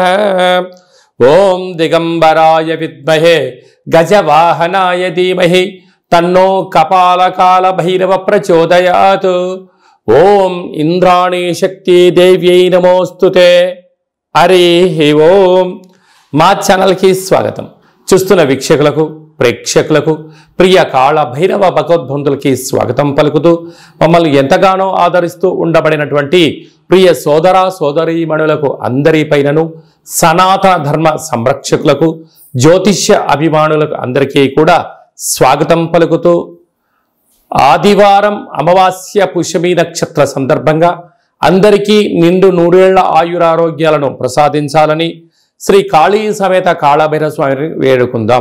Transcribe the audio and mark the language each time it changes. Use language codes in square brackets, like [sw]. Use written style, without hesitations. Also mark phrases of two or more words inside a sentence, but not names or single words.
[sa] ओम दिगंबराय विद्महे गजवाहनाय धीमहि तन्नो कपाल काल भैरव प्रचोदयात्। ओम इंद्राणी शक्ति देव्यै नमोस्तुते। हरि ओम। [te] మా ఛానల్ కి స్వాగతం। చూస్తున్న వీక్షకులకు ప్రేక్షకులకు ప్రియ కాళ భైరవ భగవద్బంధులకి స్వాగతం పలుకుతూ మమ్మల్ని ఎంతగానో ఆదరిస్తూ ఉండబడినటువంటి ప్రియ సోదర సోదరీమణులకు అందరిపైనను సనాతన ధర్మ సంరక్షకులకు జ్యోతిష్య అభిమానులకు అందరికీ కూడా స్వాగతం పలుకుతూ ఆదివారం అమావాస్య పుష్యమి నక్షత్ర సందర్భంగా అందరికీ నిండు నూరేళ్ల ఆయురారోగ్యాలను ప్రసాదించాలని శ్రీ కాళీ సమేత కాళభైరవ స్వామిని వేడుకుందాం।